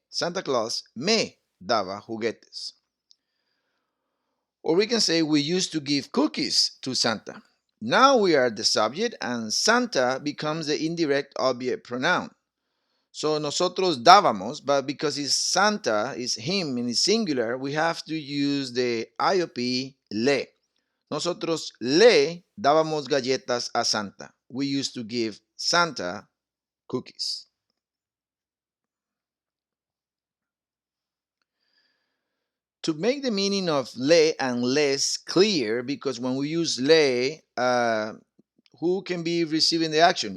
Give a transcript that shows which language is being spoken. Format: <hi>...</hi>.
<es>Santa Claus me daba juguetes.</es> <en>Or we can say we used to give cookies to Santa. Now we are the subject and Santa becomes the indirect object pronoun. So</en> <es>nosotros dábamos,</es> <en>but because it's Santa, it's him and it's singular, we have to use the I.O.P le.</en> <es>Nosotros le dábamos galletas a Santa.</es> <en>We used to give Santa cookies. To make the meaning of le and les clear, because when we use le, who can be receiving the action?</en>